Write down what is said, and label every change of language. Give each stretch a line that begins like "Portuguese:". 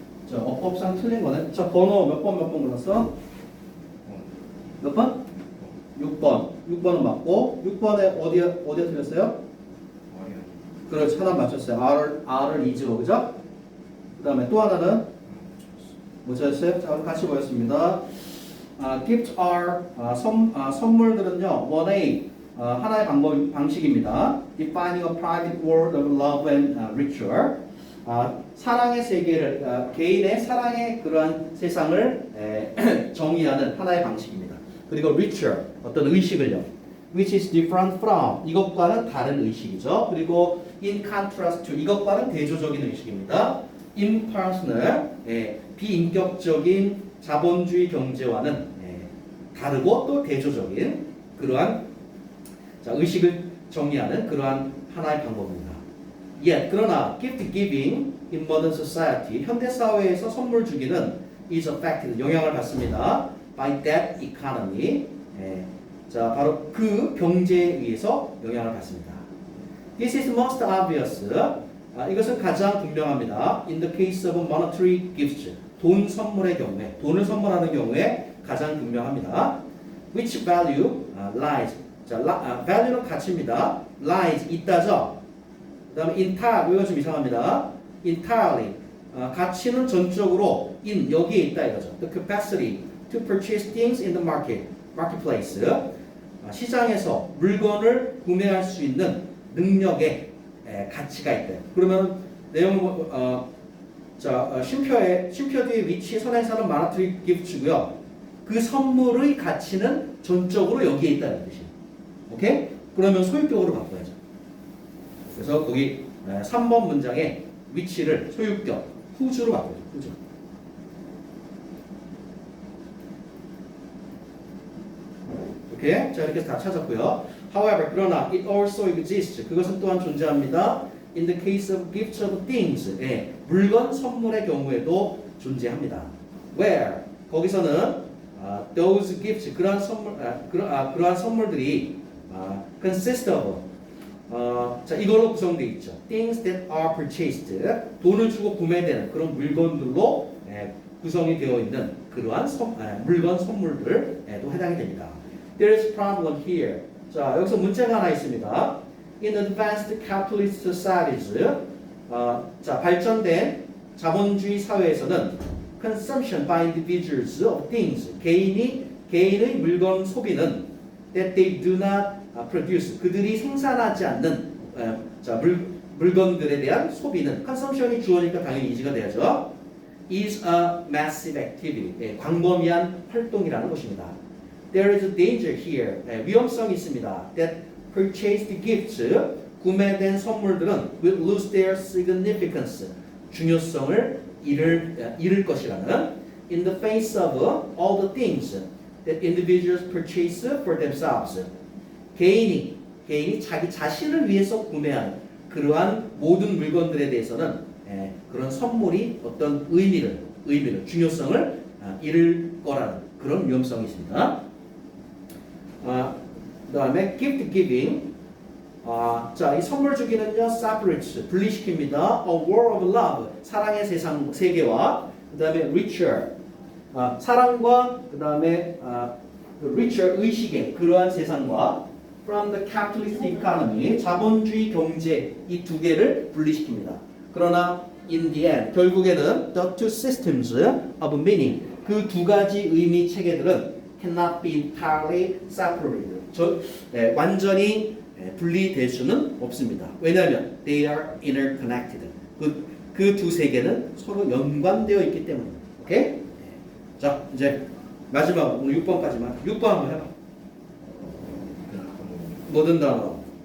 Korean: 자, 어법상 틀린 거는 자, 번호 몇 번 골랐어? 몇 번? 6번. 6번은 맞고 6번에 어디에 틀렸어요? 그렇죠. 하나 맞췄어요. R을 is로 그죠? 그 다음에 또 하나는 뭐 찾았어요? 자, 같이 보겠습니다.
English: Gifts are
Korean: 선물들은요.
English: 1A
Korean: 하나의 방식입니다.
English: Defining a private world of love and ritual.
Korean: 사랑의 세계를 개인의 사랑의 그러한 세상을 정의하는 하나의 방식입니다. 그리고 ritual 어떤 의식을요.
English: Which is different from
Korean: 이것과는 다른 의식이죠. 그리고
English: in contrast to
Korean: 이것과는 대조적인 의식입니다. impersonal 비인격적인 자본주의 경제와는 다르고 또 대조적인 그러한 의식을 정의하는 그러한 하나의 방법입니다. 그러나
English: gift giving in modern society
Korean: 현대 사회에서 선물 주기는
English: is affected
Korean: 영향을 받습니다.
English: by that economy
Korean: 바로 그 경제에 의해서 영향을 받습니다.
English: This is most obvious.
Korean: 이것은 가장 분명합니다.
English: In the case of monetary gifts
Korean: 돈 선물의 경우에 돈을 선물하는 경우에 가장 분명합니다.
English: Which value lies value는
Korean: 가치입니다. lies 있다죠. 그 다음에 entire 이거 좀 이상합니다. entirely 가치는 전적으로 in 여기에 있다 이거죠.
English: The capacity to purchase things in the marketplace
Korean: 시장에서 물건을 구매할 수 있는 능력에 가치가 있다. 그러면 내용 쉼표 뒤에 위치 선행사는 마나트리 기프트고요. 그 선물의 가치는 전적으로 여기에 있다는 뜻이에요. 오케이? 그러면 소유격으로 바꿔야죠. 그래서 거기 3번 문장의 위치를 소유격, who's로 바꿔야죠. who's. 오케이? 자, 이렇게 다 찾았고요.
English: However,
Korean: 그러나
English: it also exists.
Korean: 그것은 또한 존재합니다.
English: In the case of gifts of things.
Korean: 물건 선물의 경우에도 존재합니다.
English: Where?
Korean: 거기서는
English: those gifts
Korean: 그러한 선물들이
English: consist of
Korean: 이걸로 구성되어 있죠.
English: Things that are purchased
Korean: 돈을 주고 구매되는 그런 물건들로 구성이 되어 있는 그러한 물건 선물들에도 해당이 됩니다.
English: There is a problem here.
Korean: 자, 여기서 문제가 하나 있습니다.
English: In advanced capitalist societies,
Korean: 발전된 자본주의 사회에서는
English: consumption by individuals of things,
Korean: 개인의 물건 소비는
English: that they do not produce,
Korean: 그들이 생산하지 않는 물건들에 대한 소비는 consumption이 주어니까 당연히 이지가 돼야죠.
English: is a massive activity,
Korean: 광범위한 활동이라는 것입니다.
English: There is a danger here,
Korean: 위험성이 있습니다.
English: That purchased gifts,
Korean: 구매된 선물들은
English: will lose their significance,
Korean: 중요성을 잃을 것이라는
English: in the face of all the things that individuals purchase for themselves.
Korean: 개인이 자기 자신을 위해서 구매하는 그러한 모든 물건들에 대해서는 그런 선물이 어떤 의미를 중요성을 잃을 거라는 그런 위험성이 있습니다. 그 다음에
English: gift giving.
Korean: 이 선물 주기는요,
English: separates,
Korean: 분리시킵니다.
English: A world of love,
Korean: 사랑의 세계와 그 다음에 ritual, 사랑과 그 다음에 ritual, 의식의 그러한 세상과
English: from the capitalist economy,
Korean: 자본주의 경제 이 두 개를 분리시킵니다. 그러나
English: in the end,
Korean: 결국에는
English: the two systems of meaning,
Korean: 그 두 가지 의미 체계들은
English: cannot be entirely separated.
Korean: 완전히 분리될 수는 없습니다. 왜냐하면
English: they are interconnected.
Korean: 그 두 세계는 서로 연관되어 있기 때문입니다. 오케이? 자, 이제 마지막 오늘 6번까지만. 6번 한번 해봐. 모든 단어.